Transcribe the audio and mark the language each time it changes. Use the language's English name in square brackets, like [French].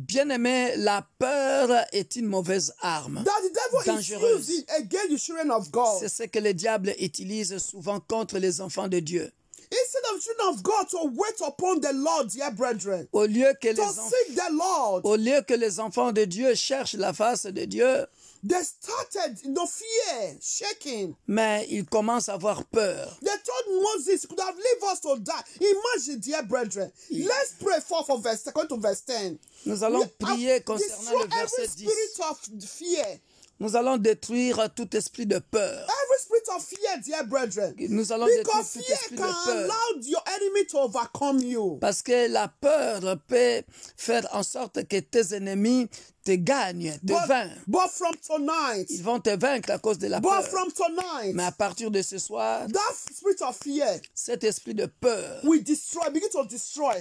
[French] Bien-aimé, la peur est une mauvaise arme. [English] That the devil is using against the children of God. [French] C'est ce que le diable utilise souvent contre les enfants de Dieu. [English] Instead of children of God to wait upon the Lord, dear brethren, [French] au lieu que [English] seek the Lord, [French] au lieu que les enfants de Dieu cherchent la face de Dieu, [English] they started fear, shaking. [French] Mais ils commencent à avoir peur. [English] They told Moses, could have leave us to die. Imagine, dear brethren. Let's pray for verse 10. [French] Nous allons prier concernant le verset 10. [English] Spirit of fear. [French] Nous allons détruire tout esprit de peur. [English] Every spirit of fear, dear brethren. [French] Nous allons détruire [English] Because [French] tout [English] fear [French] esprit [English] can [French] de peur. [English] allow your enemy to overcome you. [French] Parce que la peur peut faire en sorte que tes ennemis te gagnent, te vainquent. [English] But from tonight, [French] ils vont te vaincre à cause de la peur. [English] From tonight, [French] mais à partir de ce soir, [English] that spirit of fear, [French] cet esprit de peur, [English] begin to destroy.